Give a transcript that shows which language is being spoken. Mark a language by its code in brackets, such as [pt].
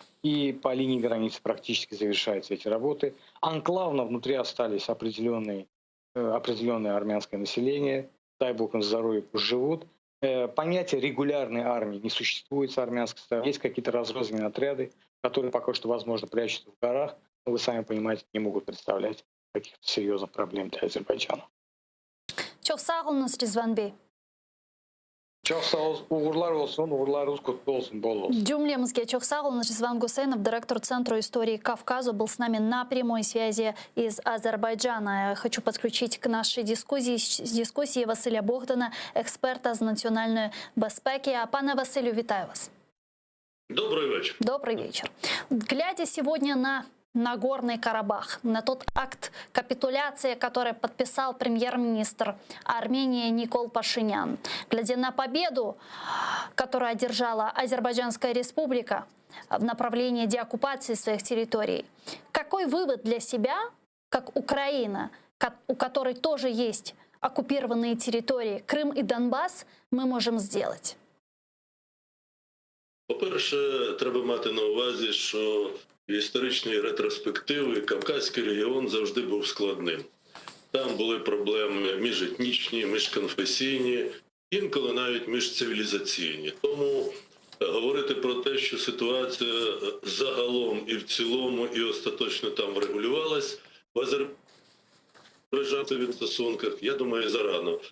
[ru] И по линии границы практически завершаются эти работы. Анклавно внутри остались определенное армянское население. Дай бог им здоровья, пусть живут. Понятие регулярной армии не существует с армянской стороны. Есть какие-то разрозненные отряды, которые пока что, возможно, прячутся в горах, но вы сами понимаете, не могут представлять каких-то серьезных проблем для Азербайджана. [tr] Çok sağ olunuz Rizvan Bey. Çok sağ olsun, uğurlarınız kutlu olsun, bol olsun. Джумлемске çok sağ olun. [ru] Ризван Гусейнов, директор Центра истории Кавказа, был с нами на прямой связи из Азербайджана. Я хочу подключить к нашей дискуссии Василя Богдана, [uk] експерта з національної безпеки. Пане Василю, вітаю вас. [ru] Добрый вечер. Добрый вечер. Глядя сегодня на Нагорный Карабах, на тот акт капитуляции, который подписал премьер-министр Армении Никол Пашинян, глядя на победу, которую одержала Азербайджанская республика в направлении деоккупации своих территорий, какой вывод для себя, как Украина, у которой тоже есть оккупированные территории, Крым и Донбасс, мы можем сделать? [uk] По-перше, треба мати на увазі, що історичні ретроспективи Кавказький регіон завжди був складним. Там були проблеми міжетнічні, міжконфесійні, інколи навіть міжцивілізаційні. Тому говорити про те, що ситуація загалом і в цілому, і остаточно там врегулювалась в Азербайджанових стосунках, я думаю, зарано.